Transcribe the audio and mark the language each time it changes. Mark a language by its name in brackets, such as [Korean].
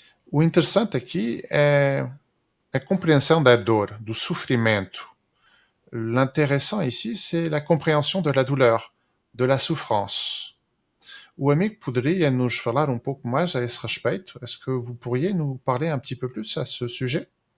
[Portuguese] O interessante aqui é a compreensão da dor, do sofrimento. [French] L'intéressant ici, c'est la compréhension de la douleur, de la souffrance. [Portuguese] O amigo poderia nos falar um pouco mais a esse respeito? [French] Est-ce que vous pourriez nous parler un petit peu plus à ce sujet?